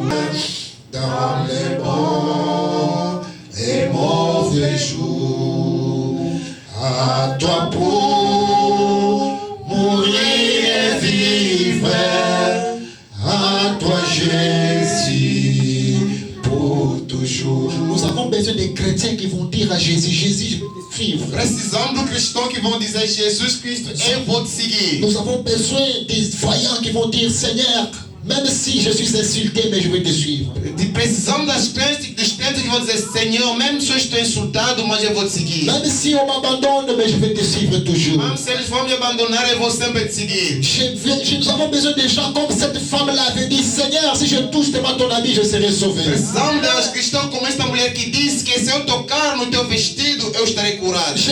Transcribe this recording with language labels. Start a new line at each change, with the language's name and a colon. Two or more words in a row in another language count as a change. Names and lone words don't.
French: Dans les bons et mauvais jours, à toi pour mourir et vivre, à toi Jésus pour toujours. Nous avons besoin des chrétiens qui vont dire à Jésus, Jésus, je vais te suivre.
Portuguese: precisamos de cristãos que vão dizer: Jesus Cristo, eu vou te seguir.
French: Nous avons besoin des voyants qui vont dire, Seigneur, même si je suis insulté, mais je vais te suivre.
Portuguese: Precisamos dos crentes que vão dizer: Senhor, mesmo se eu estou insultado, mas eu vou te seguir.
French: Même si on m'abandonne, mais je vais te suivre toujours.
Portuguese: Mesmo se eles vão me abandonar, eu vou sempre te seguir.
French: Nous avons besoin de gens comme cette femme-là avait dit, Seigneur, si je touche ton habit, je serai sauvé.
Portuguese: Precisamos de cristãos como esta mulher que disse que se eu tocar no teu vestido, eu estarei curado.